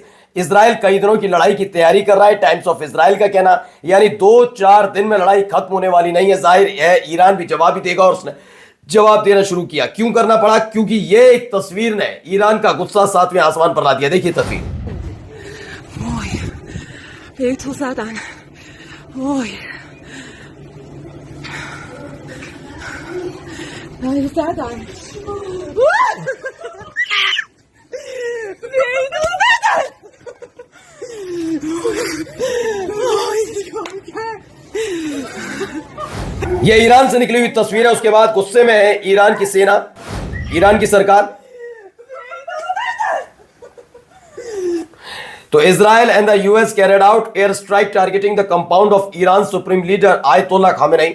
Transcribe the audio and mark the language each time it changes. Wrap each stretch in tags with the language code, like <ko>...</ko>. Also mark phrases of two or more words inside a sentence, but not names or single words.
<hi>इजराइल कई दिनों की लड़ाई की तैयारी कर रहा है, टाइम्स ऑफ इजराइल का कहना। यानी 2-4 दिन में लड़ाई खत्म होने वाली नहीं है। जाहिर है ईरान भी जवाब ही देगा और उसने जवाब देना शुरू किया। क्यों करना पड़ा? क्योंकि ये एक तस्वीर ने ईरान का गुस्सा 7वें आसमान पर ला दिया। देखिए तस्वीर।</hi> <nl>मोoi. A243. Mooi. Hij staat aan. Wie doet dat?</nl> <hi>ये ईरान से निकली हुई तस्वीर है। उसके बाद गुस्से में है ईरान की सेना, ईरान की सरकार।</hi> <en>तो Israel and the US carried out air strike targeting the compound of Iran supreme leader Ayatollah Khamenei.</en>